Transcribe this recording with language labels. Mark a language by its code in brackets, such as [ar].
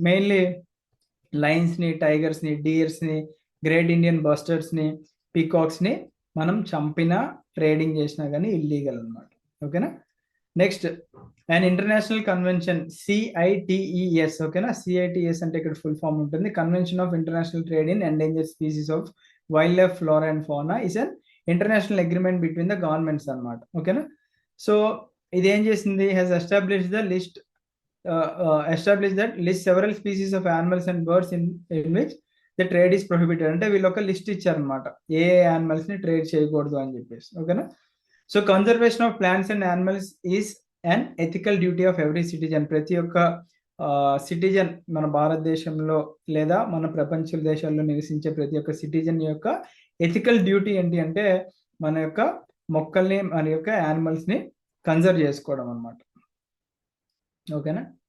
[te] Mainly లైన్స్ని, టైగర్స్ని, డియర్స్ని, great Indian బస్టర్డ్స్ని, పీకాక్స్ని మనం చంపినా trading చేసినా కానీ ఇల్లీగల్ అనమాట. ఓకేనా. [en] Next and international convention CITES. ఓకేనా. CITES [te] అంటే ఇక్కడ [en] Full form ఉంటుంది, convention of international trade in endangered species of wild life, flora and fauna is an international agreement between the governments అనమాట. [te] ఓకేనా. సో ఇది ఏం చేసింది, [en] Has establish the list establish that list several species of animals and birds in which the trade is prohibited. [te] అంటే వీళ్ళు ఒక list ఇచ్చారనమాట, ఏ animals ని ట్రేడ్ చేయకూడదు అని చెప్పేసి. ఓకేనా. [en] So conservation of plants and animals is and ethical duty of every citizen. [te] ప్రతి ఒక్క సిటిజన్ మన భారతదేశంలో లేదా మన ప్రపంచ దేశాల్లో నివసించే ప్రతి ఒక్క సిటిజన్ యొక్క ఎథికల్ డ్యూటీ ఏంటి అంటే మన యొక్క మొక్కల్ని, మన యొక్క యానిమల్స్ ని కన్జర్వ్ చేసుకోవడం అనమాట. ఓకేనా.